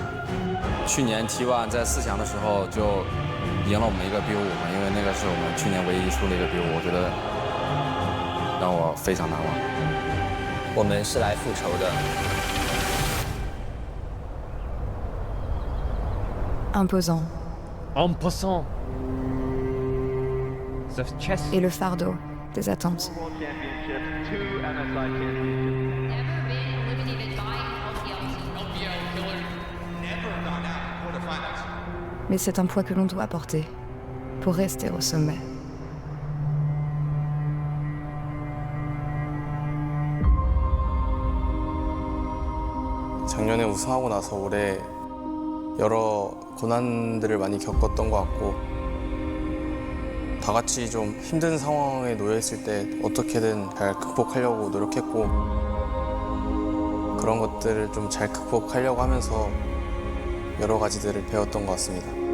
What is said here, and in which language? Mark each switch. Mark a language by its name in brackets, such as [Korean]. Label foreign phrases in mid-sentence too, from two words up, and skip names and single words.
[Chinese] 去年 T1 在4强的时候就赢了我们一个 B5嘛，因为那个是我们去年唯一输的一个 B5，我觉得让我非常难忘。我们是来复仇的。 [French] Imposant. Imposant. [English] The chess. [French] Et le fardeau des attentes. Mais c'est un poids que l'on doit porter pour rester au sommet. [Korean] 작년에 우승하고 나서 올해 여러 고난들을 많이 겪었던 것 같고 다 같이 좀 힘든 상황에 놓여 있을 때 어떻게든 잘 극복하려고 노력했고 그런 것들을 좀 잘 극복하려고 하면서 여러 가지들을 배웠던 것 같습니다.